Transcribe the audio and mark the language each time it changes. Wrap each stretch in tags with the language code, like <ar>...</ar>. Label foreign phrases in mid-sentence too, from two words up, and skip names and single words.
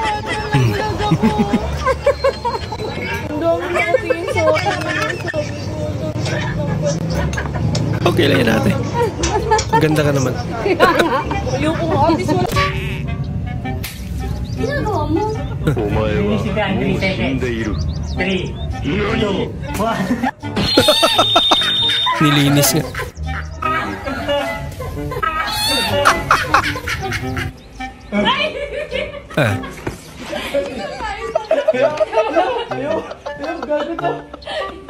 <tl>Okay lang yan natin. Ganda ka naman. Yung kung office wala. Ginagawa mo?</tl> <ja>お前はもう死んでいる。</ja> <tl>Nilinis nga. Ah. Ayaw, gago to.</tl>